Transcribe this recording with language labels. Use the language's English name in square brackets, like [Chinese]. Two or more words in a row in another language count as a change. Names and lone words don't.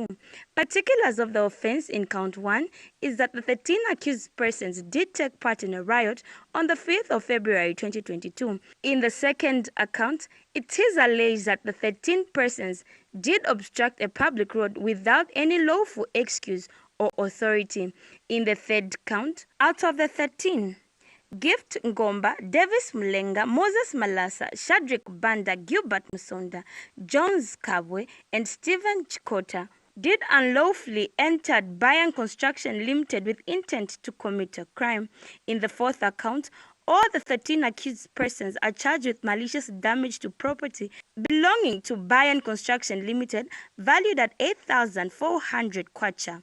[English] Particulars of the offense in count 1 is that the 13 accused persons did take part in a riot on the 5th of February 2022. In the second account, it is alleged that the 13 persons did obstruct a public road without any lawful excuse or authority. In the third count, out of the 13, Gift Ngomba, Davis Mulenga, Moses Malasa, Shadrick Banda, Gilbert Musonda, Jones Kabwe, and Stephen Chikota did unlawfully enter Bayan Construction Limited with intent to commit a crime. In the 4th account, all the 13 accused persons are charged with malicious damage to property belonging to Bayan Construction Limited valued at 8,400 kwacha.